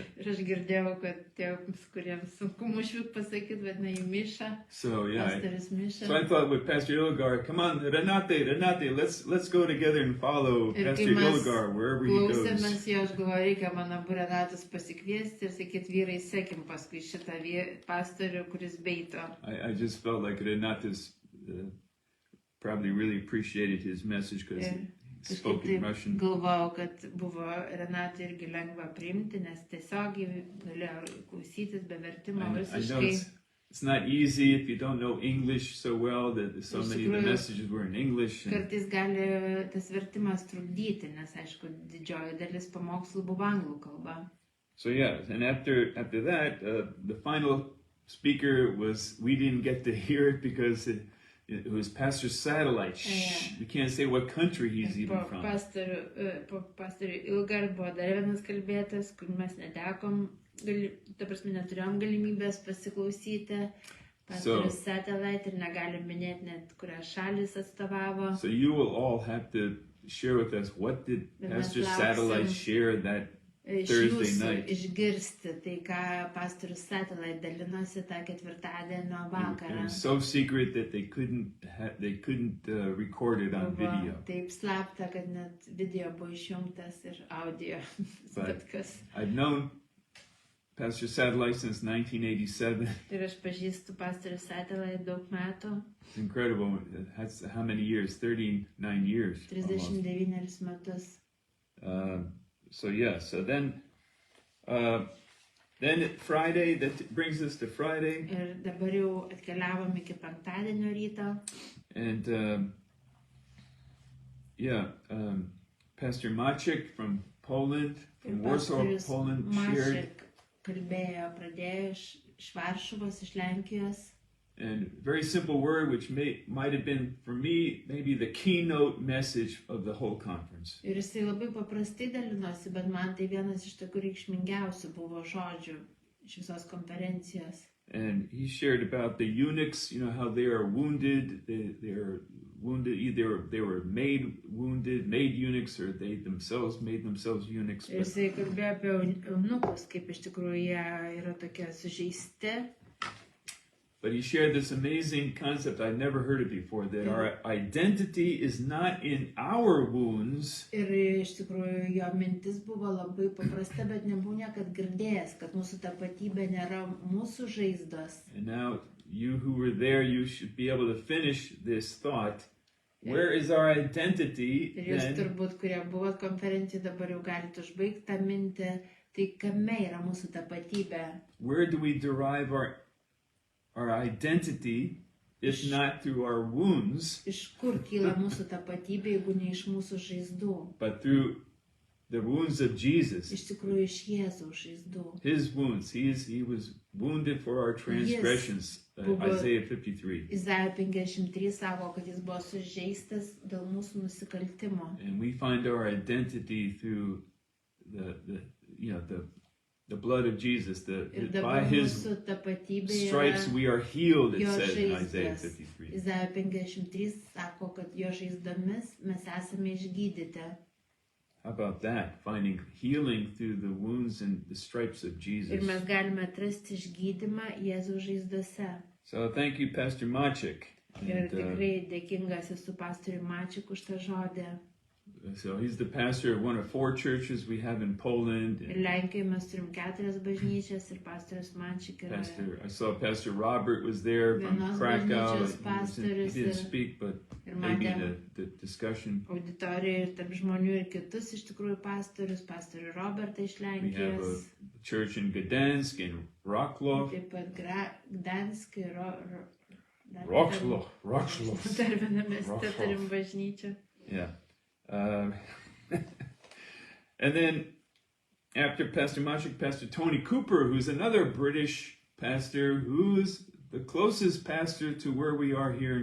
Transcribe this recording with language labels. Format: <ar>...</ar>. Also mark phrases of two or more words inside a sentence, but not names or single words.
<lt>Ir aš girdėjau, kad tiems, kuriems sunku Mušvik pasakyti, vadina jį Miša.</lt> <en>So yeah,</en> <lt>Pastorius Miša.</lt> <en>so I thought with Pastor Ilgar, come on, Renate, let's go together and follow</en> <lt>Ir</lt> <en>Pastor</en> <lt>kai mes</lt> <en>Ilgar wherever he goes.</en> <lt>klausėmės jo, aš galvoju, reikia man abu Renatus pasikviesti ir sakyti, vyrai, sekim paskui šitą pastorių, kuris beito.</lt> <en>I just felt like Renatus probably really appreciated his message because</en> <lt>Ir</lt> <en>he spoke in</en> <lt>kažkaip</lt> <en>Russian.</en> <lt>galvojau, kad buvo Renatui irgi lengva priimti, nes tiesiogiai galėjo klausytis be vertimo</lt> <en>I know</en> <lt>rusiškai.</lt> <en>it's not easy if you don't know English so well, that so</en> <lt>Iš</lt> <en>many of the</en> <lt>tikrųjų,</lt> <en>messages were in English. And</en> <lt>Kartais gali tas vertimas trukdyti, nes aišku, didžioji dalis pamokslų buvo anglų kalba.</lt> <en>so yeah, and after that, the final speaker we didn't get to hear it because it was Pastor Satellite. Shh, we can't say what country he's</en> <lt>Po</lt> <en>even from.</en> <lt>pastorių Ilgar buvo dar vienas kalbėtas, kur mes netekom, ta prasme neturėjom galimybės pasiklausyti. Pastorius Satellite ir negalim minėti net, kurias šalis atstovavo.</lt> <en>So you will all have to share with us, what did</en> <lt>Mes</lt> <en>Pastor</en> <lt>lauksim</lt> <en>Satellite share that</en> <lt>Iš</lt> <en>Thursday</en> <lt>jūsų</lt> <en>night?</en> <lt>išgirsti tai, ką pastorius Satellite dalinosi tą ketvirtadienio</lt> <en>It</en> <lt>vakarą.</lt> <en>was so secret that they couldn't record it on</en> <lt>Buvo</lt> <en>video.</en> <lt>taip slapta, kad net video buvo išjungtas ir audio.</lt> <en>But-</en> <lt>Bet kas.</lt> <en>I've known Pastor Satellite since 1987.</en> <lt>Ir aš pažįstu pastorius Satellite daug metų,</lt> <en>It's incredible. That's how many years? 39 years. almost.</en> <lt>39 metus.</lt> <en>So yeah, so then Friday, that brings us to Friday.</en> <lt>Ir dabar jau atkeliavom iki penktadienio ryto.</lt> <en>And Pastor Maciek from Poland,</en> <lt>Ir</lt> <en>from Warsaw,</en> <lt>pastorius</lt> <en>Poland, shared.</en> <lt>Mašek pradėjo iš Varšuvos, iš Lenkijos.</lt> <en>And very simple word, which might have been, for me, maybe the keynote message of the whole conference.</en> <lt>Ir jisai labai paprastai dalinosi, bet man tai vienas iš tokių reikšmingiausių buvo žodžių iš visos konferencijos.</lt> <en>And he shared about the eunuchs, how they are wounded. They are wounded, either they were made eunuchs, or they themselves made themselves eunuchs.</en> <lt>Ir jisai kalbėjo apie eunukus, kaip iš tikrųjų jie yra tokie sužeisti.</lt> <en>But he shared this amazing concept, I'd never heard it before, that our identity is not in our wounds,</en> <lt>Ir iš tikrųjų jo mintis buvo labai paprasta, bet nebuvau niekad girdėjęs, kad mūsų tapatybė nėra mūsų žaizdos.</lt> <en>and now you who were there, you should be able to finish this thought. Where is our identity</en> <lt>Ir jūs</lt> <en>then?</en> <lt>turbūt, kurie buvot konferencijoje, dabar jau galite užbaigti tą mintį. Tai kame yra mūsų tapatybė?</lt> <en>Where do we derive our identity, if not through our wounds,</en> <lt>Iš kur kyla mūsų tapatybė, jeigu ne iš mūsų žaizdų?</lt> <en>but through the wounds of Jesus?</en> <lt>Iš tikrųjų iš Jėzaus žaizdų.</lt> <en>His wounds. He was wounded for our transgressions.</en> <lt>buvo-</lt> <en>Isaiah 53.</en> <lt>Izaijo 53 sako, kad jis buvo sužeistas dėl mūsų nusikaltimo.</lt> <en>And we find our identity through the blood of Jesus.</en> <lt>Ir</lt> <en>By</en> <lt>dabar</lt> <en>his</en> <lt>mūsų tapatybė</lt> <en>stripes</en> <lt>yra</lt> <en>we are healed, it</en> <lt>jo</lt> <en>says in Isaiah</en> <lt>žaizdas.</lt> <en>53.</en> <lt>Izaijo 53 sako, kad jo žaizdomis mes esame išgydyti.</lt> <en>How about that? Finding healing through the wounds and the stripes of</en> <lt>Ir</lt> <en>Jesus.</en> <lt>mes galime atrasti išgydymą Jėzaus žaizdose.</lt> <en>So thank you, Pastor Machik.</en> <lt>Ir</lt> <en>And,</en> <lt>tikrai dėkingas esu pastoriui Mačiuk už tą žodį.</lt> <en>so he's the pastor of one of 4 churches we have in Poland.</en> <lt>Ir</lt> <en>And</en> <lt>Lenkijoje mes turim 4 bažnyčias ir pastorius Mačiuk yra</lt> <en>I saw Pastor Robert was there from</en> <lt>Vienos</lt> <en>Krakow.</en> <lt>bažnyčios</lt> <en>He</en> <lt>pastorius</lt> <en>didn't</en> <lt>ir-</lt> <en>speak, but</en> <lt>ir</lt> <en>maybe</en> <lt>matėm</lt> <en>the discussion.</en> <lt>auditorijoje ir tarp žmonių ir kitus iš tikrųjų pastorius, pastorių Robertą iš</lt> <en>We have a</en> <lt>Lenkijos,</lt> <en>church in Gdansk and Wrocław.</en> <lt>taip pat Gdansk ir Wrocław. dar vieną mieste Wrocław. turim bažnyčią.</lt> <en>Yeah. And then after Pastor Machik, Pastor Tony Cooper, who's another British pastor, who's the closest pastor to where we are here in</en>